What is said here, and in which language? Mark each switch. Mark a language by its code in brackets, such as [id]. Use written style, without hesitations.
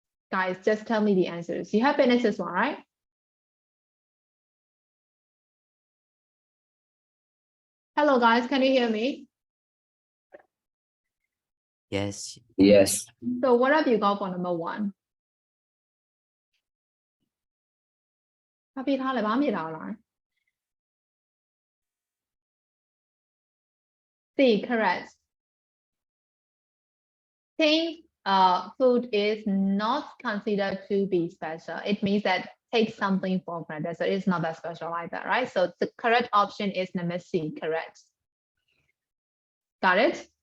[en] Guys, just tell me the answers. You have finished this one, right? Hello, guys, can you hear me? Yes. So what have you got for number 1? [my] ပြထားလဲဘာမှမပြထားဘူးလား [en] C, correct. Think food is not considered to be special. It means that take something for granted. So it's not that special like that, right? So the correct option is number C, correct. Got it?